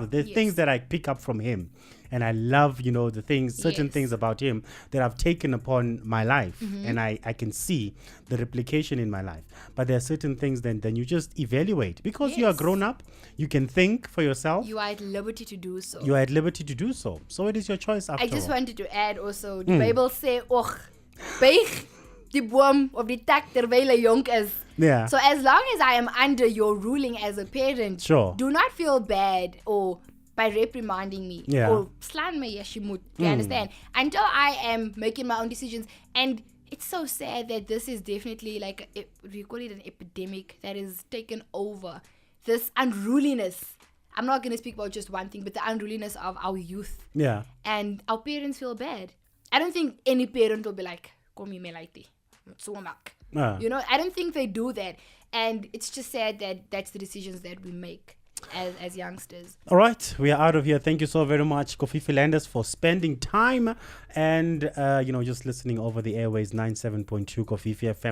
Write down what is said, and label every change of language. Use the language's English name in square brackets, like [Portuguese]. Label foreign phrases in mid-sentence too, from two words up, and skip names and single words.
[English] There's things that I pick up from him, and I love, certain things about him that I've taken upon my life, and I can see the replication in my life. But there are certain things then you just evaluate, because you are grown up, you can think for yourself. You are at liberty to do so. You are at liberty to do so. So it is your choice after all. I just wanted to add also, the Bible say, [Afrikaans] buig die boom of die tak terwyl hy jonk is. [English] Yeah. So as long as I am under your ruling as a parent, do not feel bad or by reprimanding me or [Afrikaans] slaan my [English] as you moet. You understand? Until I am making my own decisions. And it's so sad that this is definitely like, we call it an epidemic that is taken over. This unruliness. I'm not going to speak about just one thing, but the unruliness of our youth. Yeah. And our parents feel bad. I don't think any parent will be like, [Afrikaans] kom hier mee laiti. [English] I don't think they do that. And it's just sad that that's the decisions that we make as youngsters. All right, we are out of here. Thank you so very much, Kofifi Landers, for spending time and just listening over the airways. 97.2 Kofifi FM.